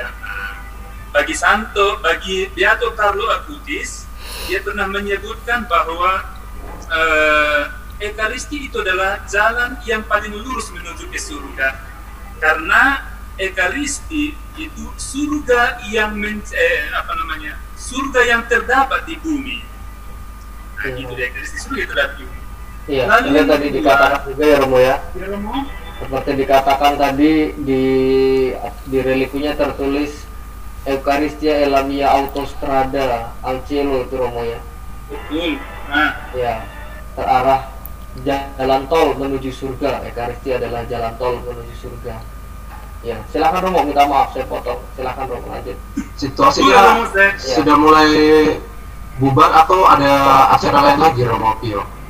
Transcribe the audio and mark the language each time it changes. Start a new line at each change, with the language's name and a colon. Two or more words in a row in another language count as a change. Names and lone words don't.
Indonesian: Bagi Beato Carlo Acutis, dia pernah menyebutkan bahwa Ekaristi itu adalah jalan yang paling lurus menuju ke surga, karena Ekaristi itu surga yang surga yang terdapat di bumi. Nah, itu dia Ekaristi, surga itu terdapat di bumi. Iya, ini tadi dikatakan juga ya Romo ya. Seperti dikatakan tadi di relikunya tertulis
Italian: Eucharistia è la mia autostrada al cielo
Indonesian: itu Romo ya. Betul. Nah, ya, terarah jalan tol menuju surga. Eucharistia adalah jalan tol menuju surga. Ya, silakan Romo, minta maaf saya potong. Silakan Romo lanjut. Situasinya sudah mulai bubar atau ada acara lain lagi Romo Pio?